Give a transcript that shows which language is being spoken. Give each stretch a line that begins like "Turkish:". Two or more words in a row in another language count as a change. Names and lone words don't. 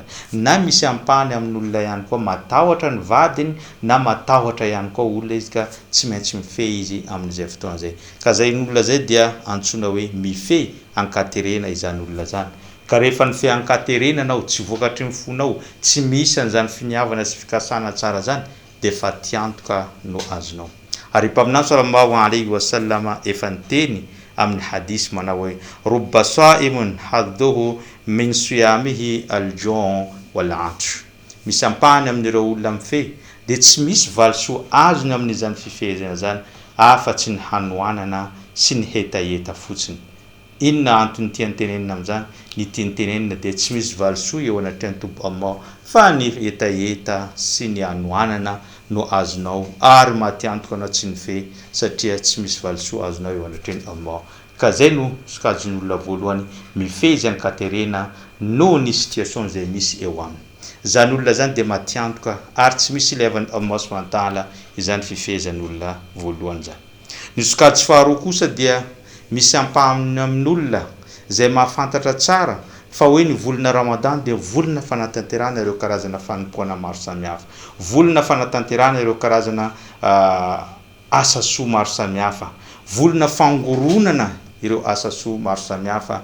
Malagasy: Na misy ampahany amin'olona ihany koa matahotra ny vadiny na matahotra ihany koa olona izy ka tsy maintsy mifehy izy amin'izay fotoana zay. Ka zay olona zay dia antsoina hoe mifehy ankaterena izany olona zany. Ka rehefa nifehy ankaterena anao, tsy vokatry ny fonao, tsy misy an'izany finiavana sy fikasana tsara zany, dia fa tiantoka no azonao. Ary mpaminany
Arabic: صلى الله عليه وسلم
Malagasy: efa niteny amin'ny hadisy manao hoe
Arabic: رب صائم حظه من صيامه الجوع والعطش.
Malagasy: Misy ampahany amin'ireo olona mifehy dia tsy misy valisoa azony amin'izany fifehezana zany afa-tsy ny hanoanana sy ny hetaheta fotsiny. Inona antony tiantenenina amin'izany? Ny tiantenenina dia tsy misy valisoa eo anatrehan'ny Tompo Allah fa ny hetaheta sy ny hanoanana no azonao, ary matiantoka anao tsy nifehy satria tsy misy valisoa azonao eo anatreny Allah. Ka zay no sokajin'olona voalohany mifehy izy ankaterena noho ny situation zay misy eo aminy. Zany olona zany dia matiantoka ary tsy misy ilaivany Allah
Arabic: سبحانه وتعالى
Malagasy: izany fifehezan'olona voalohany zany. Ny sokajy faharoa kosa dia misy ampahany amin'olona zay mahafantatra tsara fa hoe ny volana Ramadan dia volana fanatanterana ireo karazana fanompoana maro samihafa, volana fanatanterana ireo karazana asasoa maro samihafa, volana fangoronana ireo asasoa maro samihafa.